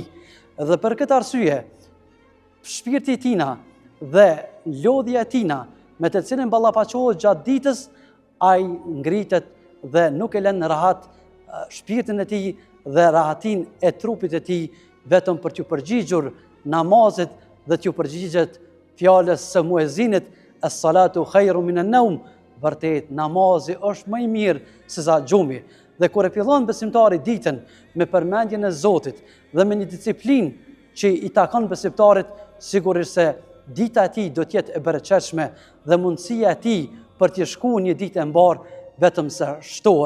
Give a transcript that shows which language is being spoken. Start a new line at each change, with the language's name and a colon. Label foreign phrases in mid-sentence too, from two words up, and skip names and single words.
Albanian: Dhe për këtë arsye, shpirti i tina dhe lodhja e tina me të cilën ballafaqohet gjatë ditës, ai ngritet dhe nuk e lën rahat shpirtin e tij dhe rahatin e trupit e tij vetëm për t'u përgjigjur namazit dhe t'u përgjigjet fjalës së muezinit
Arabic: الصلاة خير من النوم.
Albanian: Vërtet, namazi është më i mirë se sa gjumi. Dhe kur e fillon besimtari ditën me përmendjen e Zotit dhe me një disiplinë që i takon besimtarit, sigurisht se dita e tij do të jetë e bereqetshme dhe mundësia e tij për të shkuar një ditë e mbar vetëm se shtohet.